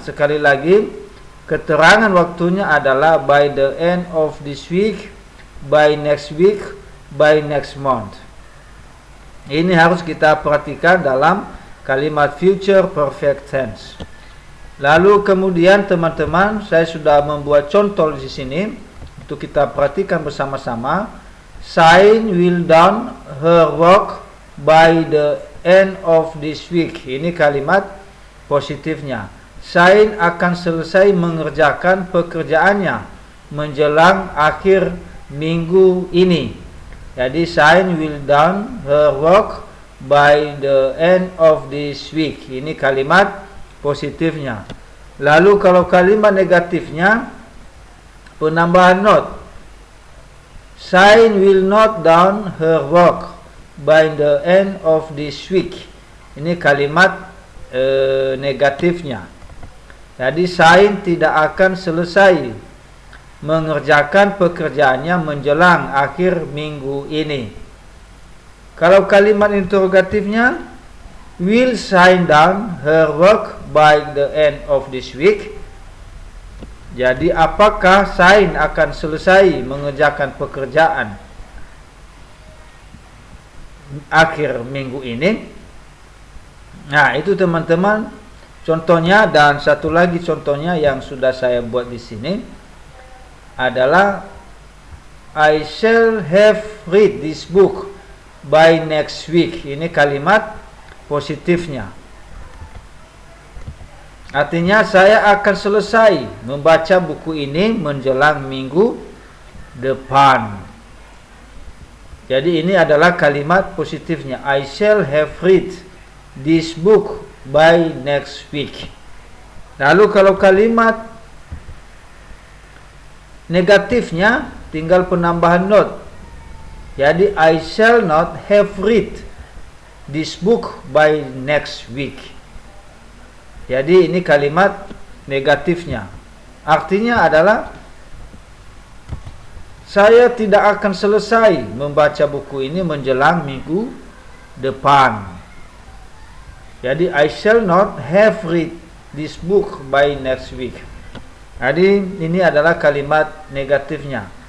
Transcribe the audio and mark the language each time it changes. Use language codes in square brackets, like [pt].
[id] Sekali lagi, keterangan waktunya adalah [en] by the end of this week, by next week, by next month. [id] Ini harus kita perhatikan dalam kalimat future perfect tense. Lalu kemudian teman-teman, saya sudah membuat contoh di sini untuk kita perhatikan bersama-sama. Shine will done her work by the end of this week. Ini kalimat positifnya. Shine akan selesai mengerjakan pekerjaannya menjelang akhir minggu ini. Jadi [en] Shine will done her work by the end of this week. [id] Ini kalimat positifnya. Lalu kalau kalimat negatifnya, penambahan not. [en] Shine will not done her work by the end of this week. [id] Ini kalimat negatifnya. Jadi Shine tidak akan selesai mengerjakan pekerjaannya menjelang akhir minggu ini. Kalau kalimat interrogatifnya, [en] will Shine done her work by the end of this week? [id] Jadi apakah Shine akan selesai mengerjakan pekerjaan akhir minggu ini? Nah, itu teman-teman contohnya. Dan satu lagi contohnya yang sudah saya buat di sini adalah [en] I shall have read this book by next week. [id] Ini kalimat positifnya. Artinya saya akan selesai membaca buku ini menjelang minggu depan. Jadi ini adalah kalimat positifnya. [en] I shall have read this book by next week. [id] Lalu kalau kalimat negatifnya, tinggal penambahan [en] not. [id] Jadi [en] I shall not have read this book by next week. [id] Jadi ini kalimat negatifnya. Artinya adalah saya tidak akan selesai membaca buku ini menjelang minggu depan. Jadi [en] I shall not have read this book by next week. [id] Jadi ini adalah kalimat negatifnya.